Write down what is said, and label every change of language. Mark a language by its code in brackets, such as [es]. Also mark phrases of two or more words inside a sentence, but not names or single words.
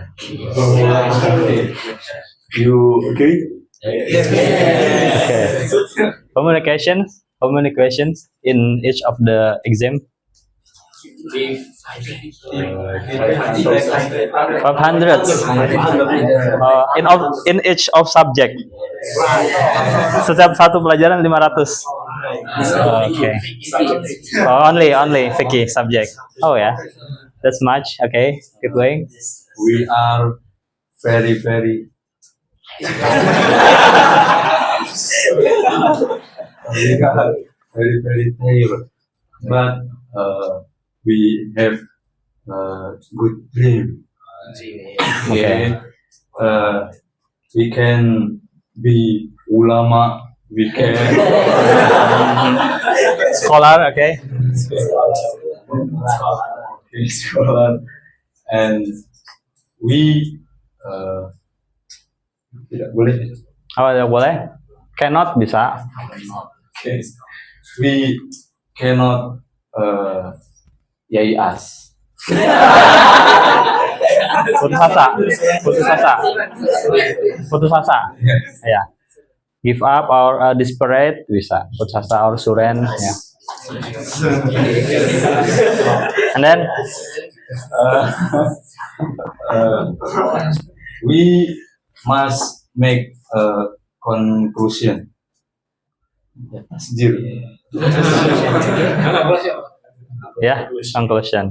[en] You agree? Okay. How many questions in each of the exam? 500. In each of subject. [id] Setiap satu pelajaran 500. [en] Okay. Oh, only Vicky subject. Oh yeah, that's much. Okay, keep going. We are very very very tired, but we have good dream. Okay. We can be ulama. We can Scholar. Okay. scholar, and we [id] tidak boleh. Oh, ya boleh. [en] Cannot bisa. Okay. We cannot yai us. [id] Putus asa. Putus asa. Ya. [en] Give up or desperate bisa. [id] Putus asa [en] or surrender. Ya. And then We must make a conclusion. ya, conclusion.